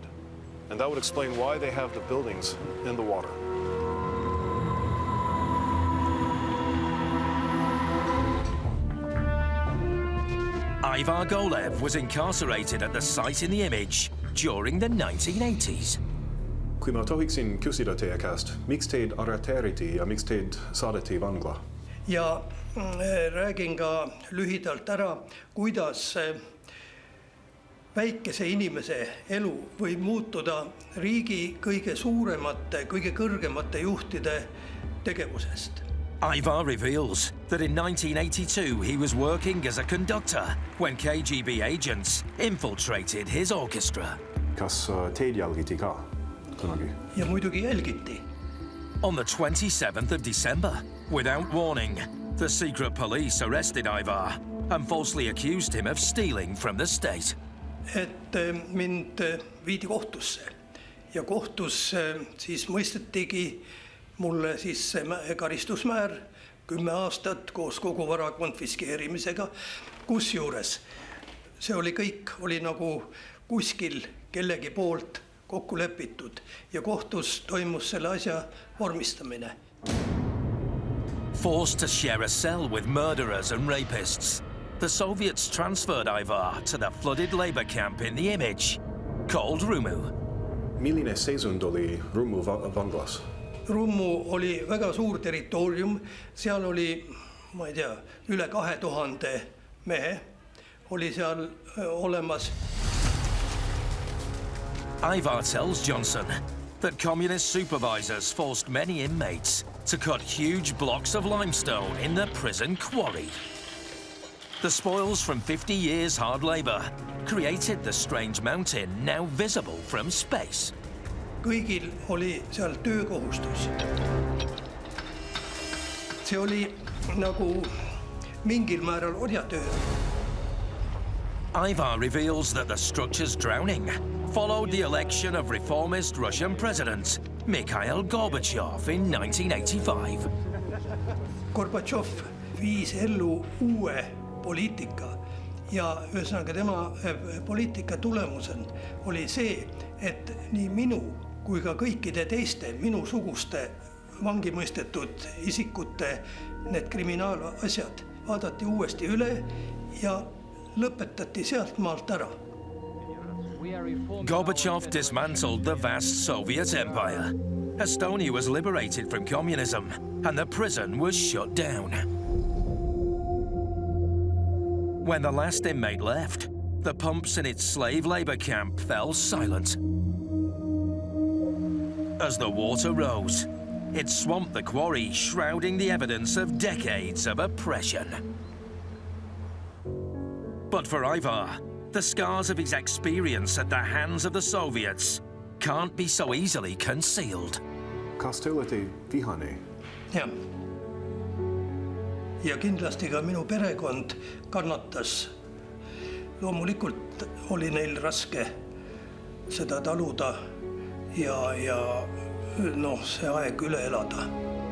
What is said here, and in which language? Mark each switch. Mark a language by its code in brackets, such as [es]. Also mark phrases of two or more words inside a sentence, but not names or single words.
[en] And that would explain why they have the buildings in the water. Ivar Golev was incarcerated at the site in the image during the 1980s. [et] Kui ma tohiksin küsida teie käest, miks teid arreteeriti ja miks teid saadeti vangla? Ja räägin ka lühidalt ära, kuidas väikese inimese elu võib muutuda riigi kõige suuremate, kõige kõrgemate juhtide tegevusest. [en] Ivar reveals that in 1982 he was working as a conductor when KGB agents infiltrated his orchestra. [et] Kas teid jälgiti ka kunagi? Ja muidugi jälgiti. [en] On the 27th of December, without warning, the secret police arrested Ivar and falsely accused him of stealing from the state. [et] et mind viidi kohtusse ja kohtus siis mõistetigi mulle siis see karistusmäär 10 aastat koos kogu vara konfiskeerimisega, kusjuures see oli kõik oli nagu kuskil kellegi poolt kokku lepitud ja kohtus toimus selle asja vormistamine. [en] Forced to share a cell with murderers and rapists, the Soviets transferred Ivar to the flooded labor camp in the image, called Rumu. [et] Milline seisund oli Rumu vanglas? Rummu oli väga suur territoorium, seal oli, ma ei tea, üle 2000 mehe oli seal olemas. [en] Ivar tells Johnson that communist supervisors forced many inmates to cut huge blocks of limestone in the prison quarry. The spoils from 50 years hard labor created the strange mountain now visible from space. [et] Kõigil oli seal töökohustus. See oli nagu mingil määral orjatöö. [en] Ivar reveals that the structure's drowning followed the election of reformist Russian President Mikhail Gorbachev in 1985. [et] Gorbachev viis ellu uue poliitika ja ühesõnaga tema poliitika tulemusel oli see, et nii minu kui ka kõikide teiste minusuguste vangimõistetud isikute need kriminaalasjad vaadati uuesti üle ja lõpetati sealt maalt ära. [en] Gorbachev dismantled the vast Soviet empire. Estonia was liberated from communism and the prison was shut down. When the last inmate left, the pumps in its slave labor camp fell silent. As the water rose, it swamped the quarry, shrouding the evidence of decades of oppression. But for Ivar, the scars of his experience at the hands of the Soviets can't be so easily concealed. [et] Kas te olete vihane? Ja. Ja kindlasti ka minu perekond kannatas. Loomulikult oli neil raske seda taluda ja see aeg üle elada.